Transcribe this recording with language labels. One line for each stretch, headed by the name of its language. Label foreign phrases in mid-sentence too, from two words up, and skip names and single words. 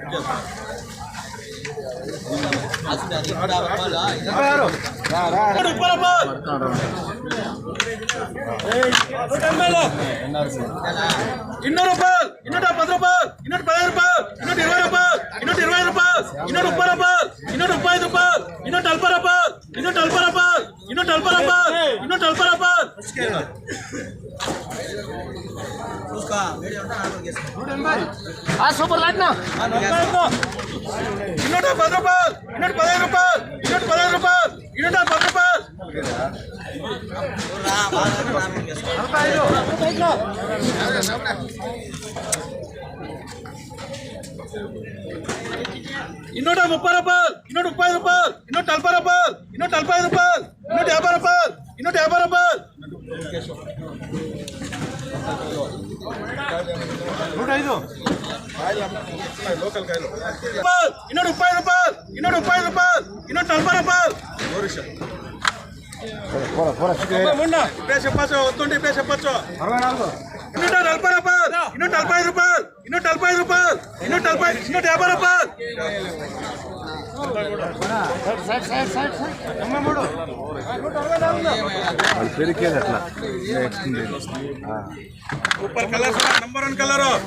Kannada: 200 ರೂಪಾಯಿ 210 ರೂಪಾಯಿ 215 ರೂಪಾಯಿ 220 ರೂಪಾಯಿ 220 ರೂಪಾಯಿ 230 ರೂಪಾಯಿ 235 ರೂಪಾಯಿ 240 ರೂಪಾಯಿ 240 ರೂಪಾಯಿ 240 ರೂಪಾಯಿ 240 ರೂಪಾಯಿ
English: super light
Kannada: 210 ರೂಪಾಯಿ 215 ರೂಪಾಯಿ 215 ರೂಪಾಯಿ 210 ರೂಪಾಯಿ 230 ರೂಪಾಯಿ 230 ರೂಪಾಯಿ 240 ರೂಪಾಯಿ 240 ರೂಪಾಯಿ 250 ರೂಪಾಯಿ 250 ರೂಪಾಯಿ 105 ಲೋಕಲ್ ಕಾಯಿಲು 230 ರೂಪಾಯಿ 230 ರೂಪಾಯಿ 240 ರೂಪಾಯಿ
Telugu: వస్తుంటే 240 రూపాయలు 245 రూపాయలు 245 రూపాయలు 150 రూపాయలు
Hindi: ऊपर कलर नंबर 1 कलर